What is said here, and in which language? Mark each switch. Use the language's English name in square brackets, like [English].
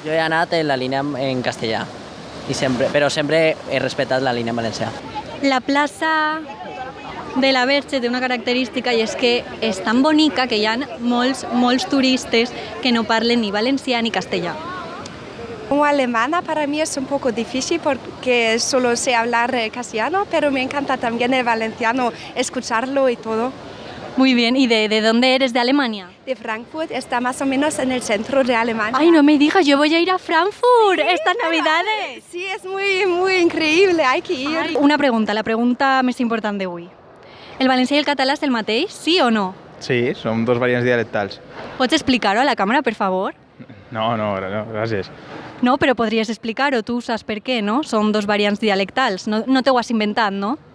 [Catalan] Jo he anat en la línia en castellà, però sempre he respectat la línia en valencià. La plaça de la Verge té una característica i és que és tan bonica que hi ha molts turistes que no parlen ni valencià ni castellà. [Spanish] Como alemana para mí es un poco difícil porque solo sé hablar castellano, pero me encanta también el valenciano, escucharlo y todo. Muy bien, ¿y de dónde eres? ¿De Alemania? De Frankfurt, está más o menos en el centro de Alemania. Ay, no me digas, yo voy a ir a Frankfurt estas Navidades. Sí, es muy increíble, hay que ir. [Catalan] Ay, una pregunta, la pregunta més important d'avui. El valencià i el català és el mateix, sí o no? Sí, són dos variants dialectals. Pots explicar-ho a la càmera, per favor? No, gràcies. No, però podries explicar-ho, tu saps per què, no? Són dos variants dialectals, no t'ho has inventat, no?